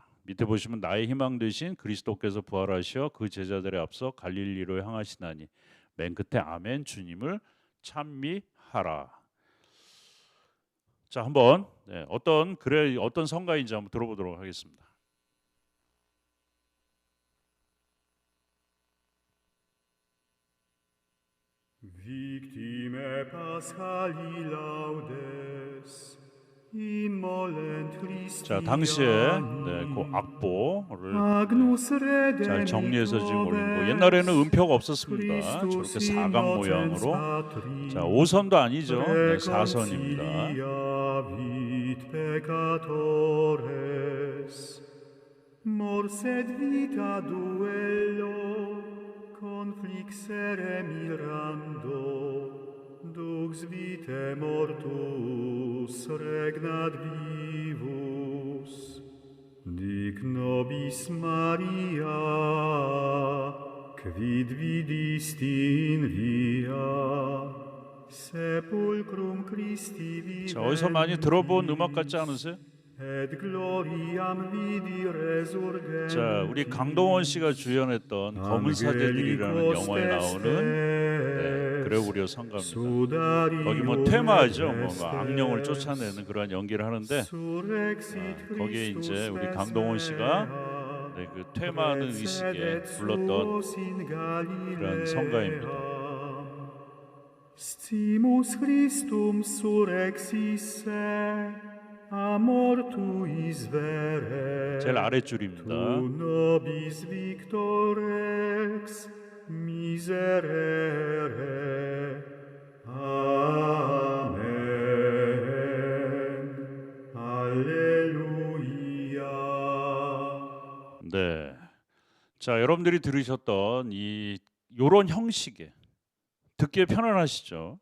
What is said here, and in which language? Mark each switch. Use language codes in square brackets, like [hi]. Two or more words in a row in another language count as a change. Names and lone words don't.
[ko] 밑에 보시면 나의 희망 되신 그리스도께서 부활하시어 그 제자들의 앞서 갈릴리로 향하시나니 맨 끝에 아멘 주님을 찬미하라. 자, 한번 어떤 성가인지 한번 들어보도록 하겠습니다. [la] Victime Paschali laudes immolent Christi. [ko] 자, 당시에 그 악보를 잘 정리해서 지금 올린 거. 옛날에는 음표가 없었습니다. 저렇게 사각 모양으로. 자, 5선도 아니죠. 4선입니다. [la] Morsed vita duello conflixere mirando, dux vitae mortus regnat vivus. Dic nobis Maria, quid vidisti in via, sepulcrum Christi viventi. [ko] 자, 어디서 많이 들어본 음악 같지 않으세요? 자, 우리 강동원 씨가 주연했던 검은 사제들이라는 영화에 나오는 그레고리오 성가입니다. 거기 뭐 테마죠, 뭐 악령을 쫓아내는 그런 연기를 하는데, 거기에 이제 우리 강동원 씨가 그 퇴마하는 의식에 불렀던 그런 성가입니다. [la] Stimus Christum surrexisse amor tuis vere. [ko] 제일 아랫줄입니다. [la] Tu nobis victorex miserere. [ko] 아멘. 할렐루야. 네. 자, 여러분들이 들으셨던 요런 형식의 듣기에 편안하시죠?